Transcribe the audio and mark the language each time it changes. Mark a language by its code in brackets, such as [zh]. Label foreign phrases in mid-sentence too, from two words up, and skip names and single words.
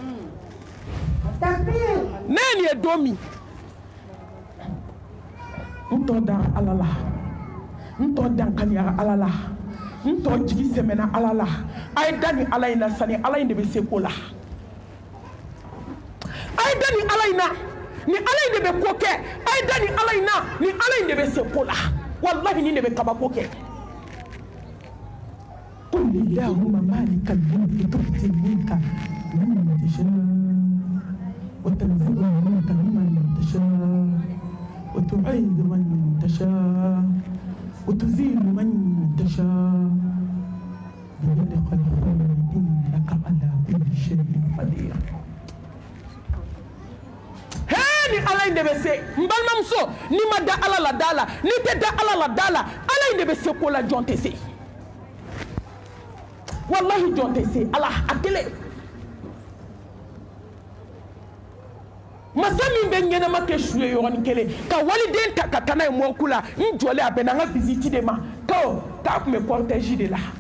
[bm] ne ye nin ye don min n tɔ dara Ala la n tɔ dankaniyara Ala la n tɔ jigi sɛmɛna Ala la a ye da ni Ala in na sani Ala in de bɛ se ko la a ye da ni Ala in na ni Ala in de bɛ ko kɛ a ye da ni Ala in na ni Ala in de bɛ se ko la wallahi ni de bɛ kabako kɛ [ar] قل اللهم مالك الملك تؤتي الملك من تشاء وتنزع الملك ممن تشاء وتعز من تشاء وتذل من تشاء بيدك الخير إنك على كل شيء قدير [bm] ni Ala in de bɛ se n balimamuso ni ma da Ala la da la ni tɛ da Ala la da la Ala in de bɛ se ko la jɔn tɛ se wallahi jɔn tɛ se Ala a kelen masa min bɛ ɲɛnama kɛ su ye yɔrɔnin kelen ka waliden ta ka taa n'a ye mɔriku la n jɔlen a bɛnna n ka visite de ma k'a tun bɛ cortège de la